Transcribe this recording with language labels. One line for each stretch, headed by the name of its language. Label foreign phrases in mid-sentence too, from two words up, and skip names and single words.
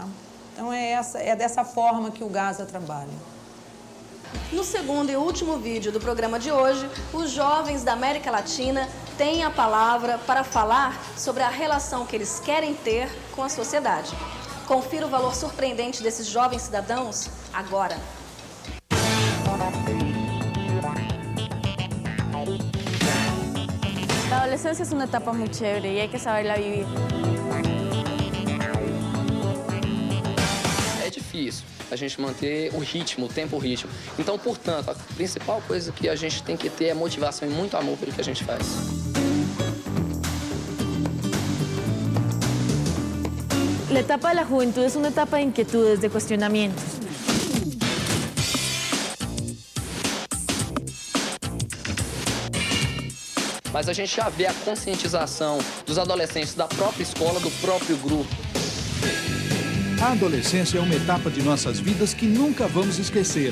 Portuguese: Então, é dessa forma que o GASA trabalha. No segundo e último vídeo do programa de hoje, os jovens da América Latina têm a palavra para falar sobre a relação que eles querem ter com a sociedade. Confira o valor surpreendente desses jovens cidadãos agora.
Spanish: La adolescencia es una etapa muy chévere y hay que saberla vivir.
Portuguese: É difícil a gente manter o ritmo, o tempo, o ritmo. Então, portanto, a principal coisa que a gente tem que ter é motivação e muito amor pelo que a gente faz.
Spanish: La etapa de la juventud es una etapa de inquietudes, de cuestionamientos.
Portuguese: Mas a gente já vê a conscientização dos adolescentes da própria escola, do próprio grupo. A adolescência é uma etapa de nossas vidas que nunca vamos esquecer.